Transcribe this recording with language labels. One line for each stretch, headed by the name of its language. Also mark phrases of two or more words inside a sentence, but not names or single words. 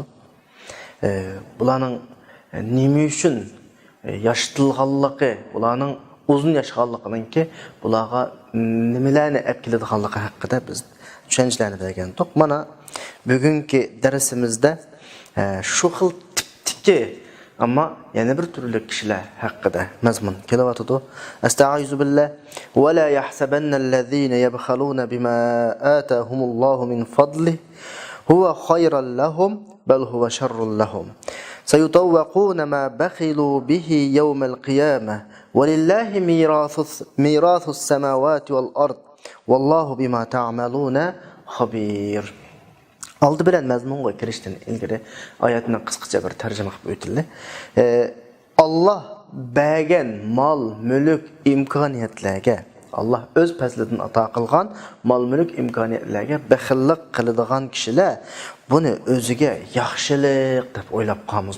Uzbek: Bularning nima uchun yaştilganligi, bularning uzun yaşaganliginki bularga nimalarni olib keladiganligi haqida biz tushunchalarni bergandik. Mana bugungi darsimizda shu xil tipdagi ama yana bir turli kishilar haqida mazmun kelyapti.
Arabic: أستعيذ بالله ولا يحسبن الذين يبخلون بما آتاهم الله من فضله هو خيرا لهم بل هو شر لهم. سيطوقون ما بخلوا به يوم القيامة ولله ميراث السماوات والأرض والله بما تعملون خبير.
Uzbek: Aldı bilen mazmunga kirishdan ilgari oyatni qisqacha bir tarjima qilib o'tildi. Allah bergan mol, mulk, imkoniyatlarga, Allah o'z fazlidan ato qilgan mol, mulk, imkoniyatlarga baxillik qiladigan kishilar buni o'ziga yaxshilik deb o'ylab qolmasin.